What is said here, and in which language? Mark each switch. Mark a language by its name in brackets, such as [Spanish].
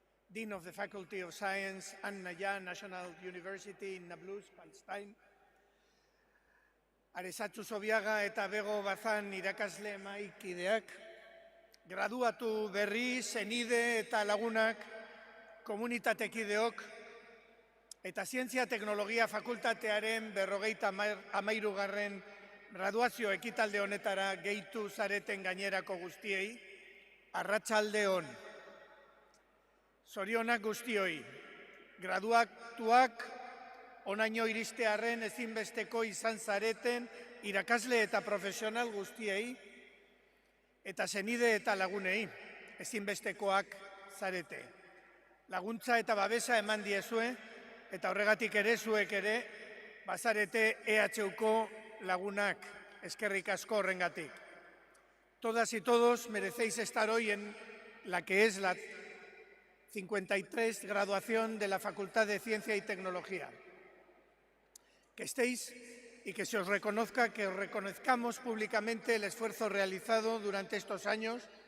[English] Dean of the Faculty of Science, An-Naya National University in Nablus, Palestine. [Basque] Aresatzu Sobiaga eta Bego Bazan irakasle maikideak. Graduatu berri, senide eta lagunak, komunitatekideok, eta Zientzia Teknologia Fakultatearen 53. Graduazio ekitalde honetara gehitu zareten gainerako guztiei, arratsalde on. Zorionak guztioi, graduatuak onaino iristearren ezinbesteko izan zareten irakasle eta profesional guztiei, eta senide eta lagunei ezinbestekoak zarete. Laguntza eta babesa eman diezue, eta horregatik ere zuek ere, bazarete EHUko lagunak, eskerrik asko horrengatik. [Spanish] Todas y todos merecéis estar hoy en la que es la 53 graduación de la Facultad de Ciencia y Tecnología. Que estéis y que se os reconozca, que os reconozcamos públicamente el esfuerzo realizado durante estos años.